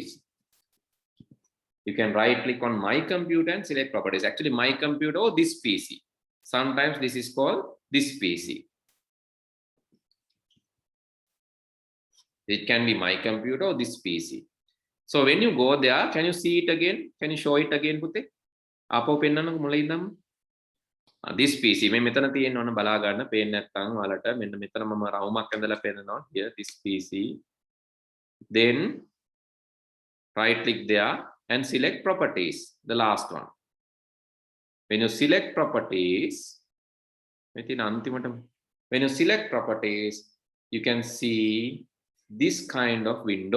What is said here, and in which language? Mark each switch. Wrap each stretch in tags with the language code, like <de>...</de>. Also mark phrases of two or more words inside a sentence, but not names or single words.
<en>You can right click on my computer and select properties. Actually, my computer or this PC. Sometimes this is called this PC. It can be my computer or this PC. So when you go there, can you see it again? Can you show it again, Pute?</en> <si>ආයෙ පෙන්නනකො මුල ඉඳන්.</si> <en>This PC</en> <si>මේ මෙතන තියෙන ඕන බලා ගන්න පේන්නේ නැත්නම් ඔයාලට මෙන්න මෙතන මම රවුමක් ඇඳලා පෙන්නනවා.</si> <en>Here this PC. Then right click there and select properties, the last one. When you select properties, when you select properties, you can see this kind of window.</en>